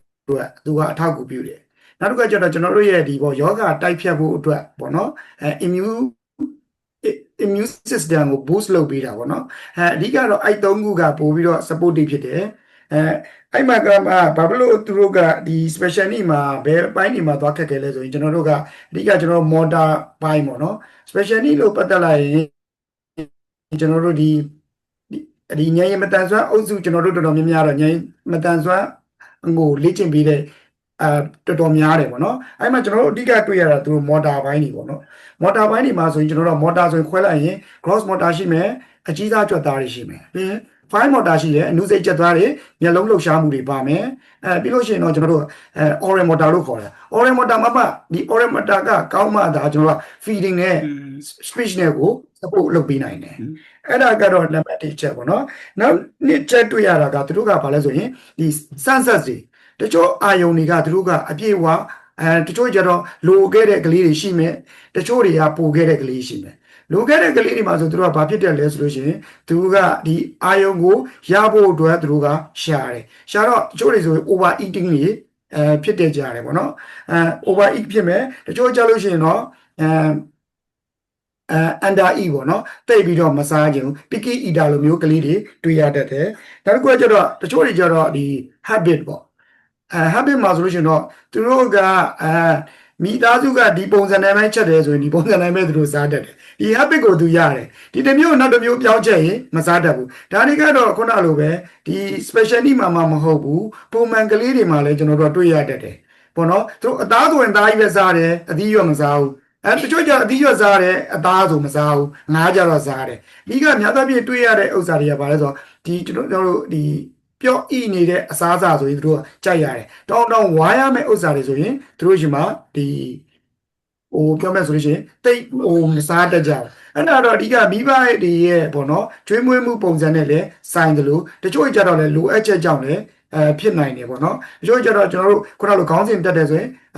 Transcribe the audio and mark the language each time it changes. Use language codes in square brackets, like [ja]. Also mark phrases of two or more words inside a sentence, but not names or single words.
[my] အတွက်သူကအထောက်အကူပြုတယ်နောက်တစ်ခါကျတော့ကျွန်တော်တို့ရဲ့ဒီပေါ့ယောဂတိုက်ဖြတ်ဖို့အတွက်ပေါ့နော် [en] immune system [my] ကို boost လုပ်ပေးတာပေါ့နော်အဓိကတော့အဲ့3ခုကပို့ပြီးတော့ supportive ဖြစ်တယ်အဲ့မှာကဘာဖြစ်လို့သူတို့ကဒီ [en] special need [my] မှာဘယ်ပိုင်းနေမှာသွားခက်ခဲလဲဆိုရင်ကျွန်တော်တို့ကအဓိကကျွန်တော် motor ပိုင်းပေါ့ နော် [en] special need [my] လို့ပတ်သက်လိုက်ရင်ကျွန်တော်တို့ဒီဉာဏ်ရည်မတန်ဆွမ်းအုပ်စုကျွန်တော်တို့တော်တော်များများတော့ဉာဏ်မတန်ဆွမ်းကိုလေ့ကျင့်ပြီးတဲ့တော်တော်များတယ်ပေါ့နော်အဲ့မှာကျွန်တော်တို့အဓိကတွေ့ရတာသူတို့ motor ပိုင်းတွေပေါ့နော် motor ပိုင်းတွေမှာဆိုရင်ကျွန်တော်တို့ motor ဆိုရင်ခွဲလိုက်ရင် [en] gross motor [my] ရှိမယ်အကြီးစားကြွက်သားတွေရှိမယ်ပြီးရင် [en] fine motor [my] ရှိတယ်အနုစိတ်ကြက်သားတွေမျက်လုံးလှုပ်ရှားမှုတွေပါမယ်ပြီးလို့ရှိရင်တော့ကျွန်တော်တို့ [en] oral motor [my] လို့ခေါ်တယ် [en] oral motor [my] မှာဒီ [en] oral motor [my] ကကောင်းမှဒါကျွန်တော်တို့ feeding နဲ့ speech နဲ့ကို support လုပ်ပေးနိုင်တယ်အဲ့ဒါကတော့နံပါတ်1ချက်ပေါ့နော်နောက် နှစ်ချက်တွေ့ရတာကသူတို့ကဘာလဲဆိုရင်ဒီ senses တွေတချို့အာယုံတွေကသူတို့ကအပြည့်အဝတချို့ကျတော့လိုခဲ့တဲ့ကလေးတွေရှိမယ်တချို့တွေကပိုခဲ့တဲ့ကလေးရှိမယ်လိုခဲ့တဲ့ကလေးတွေမှာဆိုသူတို့ကဘာဖြစ်တယ်လဲဆိုလို့ရှိရင်သူတို့ကဒီအာယုံကိုရဖို့အတွက်သူတို့ကရှာတယ်ရှာတော့တချို့တွေဆိုရင် [en] over eating [my] တွေဖြစ်တဲ့ကြရတယ်ပေါ့နော် [en] over eat [my] ဖြစ်မယ်တချို့ကြလို့ရှိရင်တော့ [en] under eat [my] ပေါ့နော်တိတ်ပြီးတော့မစားကြဘူး [en] picky eater [my] လိုမျိုးကလေးတွေတွေ့ရတတ်တယ်နောက်တစ်ခုကကျတော့တချို့တွေကျတော့ဒီ habit ပေါ့habit မှာဆိုလို့ရှိရင်တော့သူတို့ကမိသားစုကဒီပုံစံနဲ့ပဲချက်တယ်ဆိုရင်ဒီပုံစံနဲ့ပဲသူတို့စားတတ်တယ်ဒီ habit ကို သူရတယ်ဒီတစ်မျိုးနောက်တစ်မျိုးပြောင်းချက်ရင်မစားတတ်ဘူးဒါတွေကတော့ခုနလိုပဲဒီ [en] special need [my] မှာမဟုတ်ဘူးပုံမှန်ကလေးတွေမှာလည်းကျွန်တော်တို့တွေ့ရတတ်တယ်ပေါ့ နော်သူတို့အသားဆိုရင်သားကြီးပဲစားတယ်အသီးရွက်မစားဘူးတချို့ကျအသီးရွက်စားတယ်အသားဆိုမစားဘူးငါးကြတော့စား တယ်ဒီကများသောအားဖြင့်တွေ့ရတဲ့ဥစ္စာတွေကဘာလဲဆိုတော့ဒီကျွန်တော်တို့ဒီပျော့ဤနေတဲ့အစားအစာဆိုရင်တို့ကြိုက်ရတယ်တောင်းဝါရမယ့်ဥစ္စာတွေဆိုရင်တို့ရှိမှာဒီပြောမယ်ဆိုလို့ရှိရင်တိတ်မစားတတ်ကြဘူးအဲ့ဒါတော့အဓိကမိဘတွေရဲ့ပေါ့နော်ကျွေးမွေးမှုပုံစံနဲ့လည်းဆိုင်တယ်လို့တချို့ကြတော့လည်းလိုအပ်ချက်ကြောင့်လည်းဖြစ်နိုင်တယ်ပေါ့နော်တချို့ကြတော့ကျွန်တော်တို့ခုနလိုခေါင်းစဉ်တက်တယ်ဆိုရင်